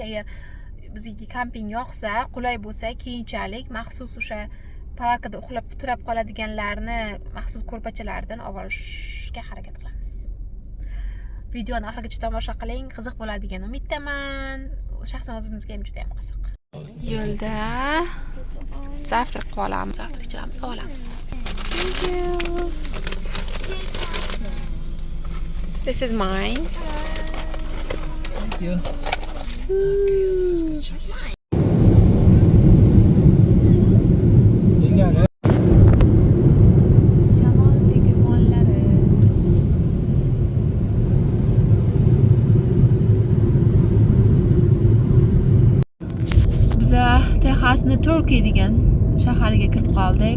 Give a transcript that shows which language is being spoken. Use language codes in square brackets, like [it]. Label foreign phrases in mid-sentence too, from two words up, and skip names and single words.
[uz] Agar bizga kamping yoqsa, qulay bo'lsa, keyinchalik maxsus o'sha palatkada uxlab turab qoladiganlarni maxsus ko'rpachalardan olib olishga harakat qilamiz. Videoni oxirigacha tomosha qiling, qiziq bo'ladigan umiddaman. Shaxsan o'zimizga ham juda ham qiziq. Yo'lda zavtrak qilib olamiz, zavtrakchilarimiz olamiz. [en] Thank you. This is mine. Thank you. [uz] Shamol tegirmonlari. Biz Texasni Turkey degan shahariga kirib qoldik.